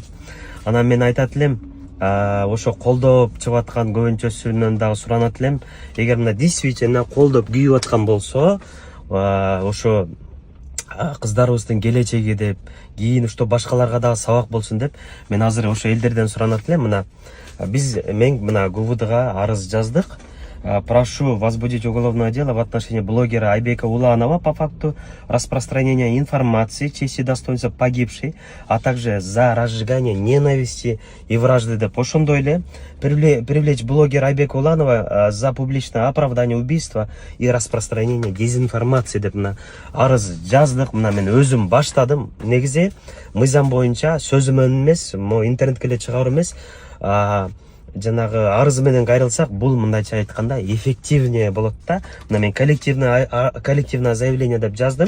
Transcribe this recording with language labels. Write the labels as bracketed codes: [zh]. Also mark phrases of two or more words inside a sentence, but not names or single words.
[ky] Анан мен айтат элем, ошо колдоп чыгып аткан көбүнчөсүнөн дагы суранат элем, эгер мына действительно колдоп күйүп аткан болсо, ошо кыздарыбыздын келечеги деп, кийин ушту башкаларга дагы сабак болсун деп, мен азыр ошо элдерден суранат элем. Мына мен мына ГУВДга арыз жаздык. [ru] Прошу возбудить уголовное дело в отношении блогера Айбека Уланова по факту распространения информации, чести и достоинства погибшей, а также за разжигание ненависти и вражды деп. Ошондой эле привлечь блогера Айбека Уланова за публичное оправдание убийства и распространение дезинформации деп мына арыз жаздык. [ky] Мына мен өзүм баштадым. Негизи мыйзам боюнча сөзүмөн эмес, интернетке эле чыгаруу эмес, жанагы арыз менен кайрылсак, бул мындайча айтканда эффективнее болот да. Мына мен [ru] коллективное заявление [ky] деп жаздым.